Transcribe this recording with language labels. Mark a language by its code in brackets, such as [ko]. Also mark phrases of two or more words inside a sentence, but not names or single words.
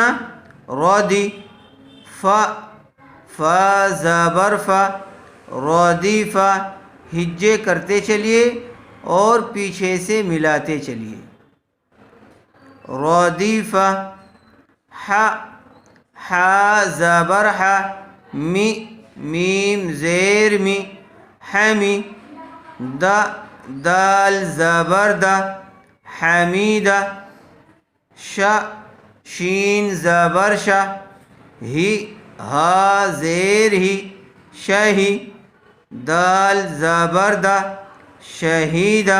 [ur] را دی، فا زبر فا، را دی فا، ہجے کرتے چلیے اور پیچھے سے ملاتے چلیے، را دی فا، حا زبر حا، می، میم زیر می، حمی، دال زبر دا، حمیدہ، شین زبر شا، ہی، ہا زیر ہی، شہی، دال زبر دا، شہیدہ۔